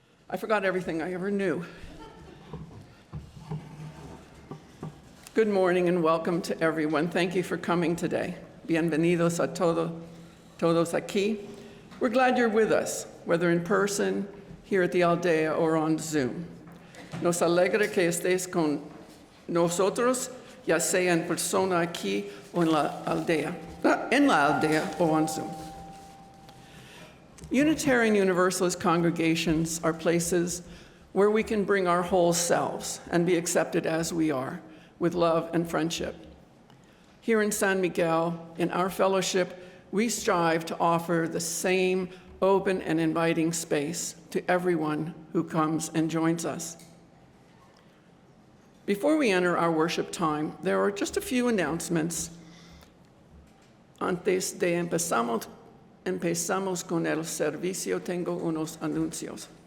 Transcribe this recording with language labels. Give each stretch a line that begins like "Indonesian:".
English: I forgot everything I ever knew. Good morning and welcome to everyone. Thank you for coming today.
Spanish: Bienvenidos a todos aquí.
English: We're glad you're with us, whether in person, here at the Aldea, or on Zoom.
Spanish: Nos alegra que estés con nosotros, ya sea en persona aquí o en la aldea o on Zoom.
English: Unitarian Universalist congregations are places where we can bring our whole selves and be accepted as we are, with love and friendship. Here in San Miguel, in our fellowship, we strive to offer the same open and inviting space to everyone who comes and joins us. Before we enter our worship time, there are just a few announcements.
Spanish: Antes de empezamos con el servicio, tengo unos anuncios.